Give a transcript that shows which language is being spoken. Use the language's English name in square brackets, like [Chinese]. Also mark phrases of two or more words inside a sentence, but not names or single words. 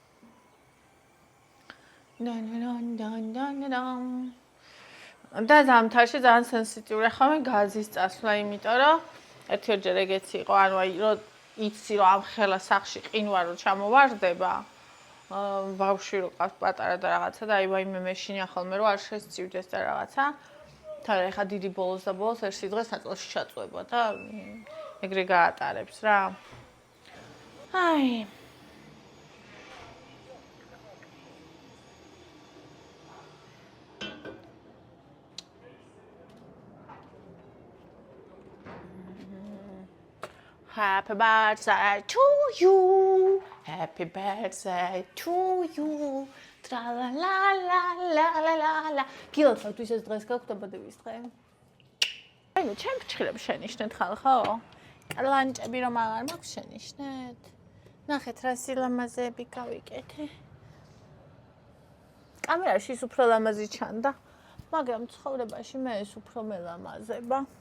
[Georgian] და ზამთარში ძალიან სენსიტიურია ხოლმე გაზის წასვლა, იმიტომ რომ ერთჯერ ეგეც იყო, ანუ აი რომ იცი რომ ამ ხელა სახში ყინვა რო ჩამოვარდება, ბავშვი რო ყავს პატარა და რაღაცა და აი ვაიმე მეშინია ხოლმე რომ არ შესწივდეს და რაღაცა. თან ეხა დიდი ბოლოს და ბოლოს ერთ სიძღეს ნაწილში ჩაწვება და ეგრე გაატარებს რა. აი. [English] Happy birthday to you. Happy birthday to you. Tra la la la la la la la. [Georgian] გილოცავთ ვისაც დღეს გაქვთ დაბადების დღე? აი ნუ ჩემ ფრჩხილებს შენიშნეთ ხალხო? კლანჭები რომ აღარ მაქვს შენიშნეთ? ნახეთ რა სილამაზეები გავიკეთე. კამერაში ის უფრო ლამაზი ჩანდა, მაგრამ ცხოვრებაში მე ეს უფრო მელამაზება.